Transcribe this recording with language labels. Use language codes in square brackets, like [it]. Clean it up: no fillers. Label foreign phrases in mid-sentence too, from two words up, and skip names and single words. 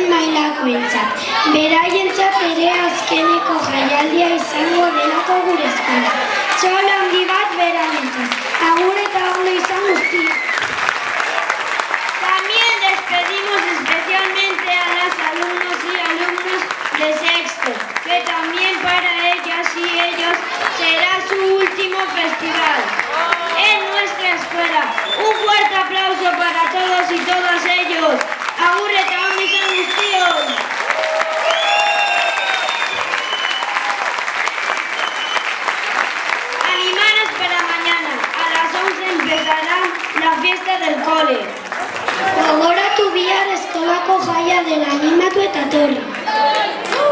[eu] mailakoentzat. Beraientzat ere azkeneko jaialdia izango delako gure eskola. Txalo handi bat beraientzat. Agur eta ondo izan guztiak. [es] También despedimos especialmente a las alumnos y alumnos de sexto, que también para ellas y ellos será su último festival en nuestra escuela. Un fuerte aplauso para todos y todas ellos. [eu] Agur eta ondo izan guztiok. [es] Animaros para mañana. A las 11 empezará la fiesta del cole. [eu] Gogoratu bihar eskolako jaia dela, animatu eta etorri.